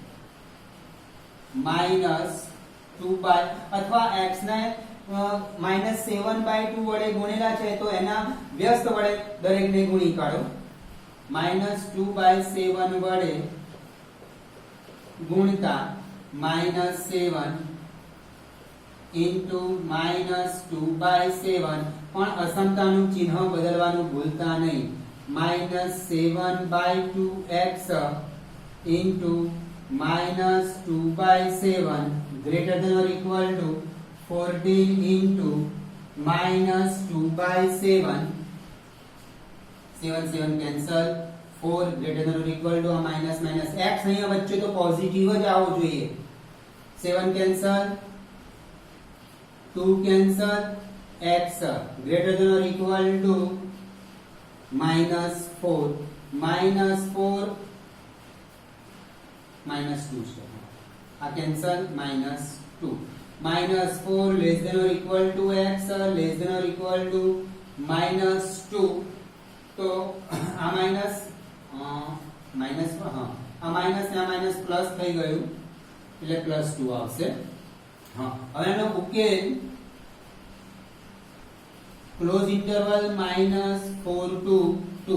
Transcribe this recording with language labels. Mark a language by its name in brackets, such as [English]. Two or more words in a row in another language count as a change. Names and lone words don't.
[Gujarati] -2 અથવા x ને -7/2 વડે ગુણેલા છે તો એના વ્યસ્ત વડે દરેકને ગુણી કાઢો. -2/7 વડે ગુણતા -7 into -2/7 પણ અસમતાનું ચિહ્ન બદલવાનું ભૂલતા નહીં. [English] -7/2x into -2/7 greater than or equal to 14 into -2/7 7 cancel. [Gujarati] 4 [English] greater than or equal to minus x [Gujarati] અહીંયા વચ્ચે તો પોઝિટિવ જ આવવો જોઈએ. [English] 7 cancel, 2 cancel, x greater than or equal to -4 -4 -2 છે. [Gujarati] આ cancel -2 -4 [English] less than or equal to x less than or equal to [Gujarati] -2 તો આ [English] minus minus [Gujarati] આ માઈનસ ને આ [English] minus plus [Gujarati] થઈ ગયું એટલે +2 આવશે. હવે એનો ઉકેલ [English] close interval -4 to 2.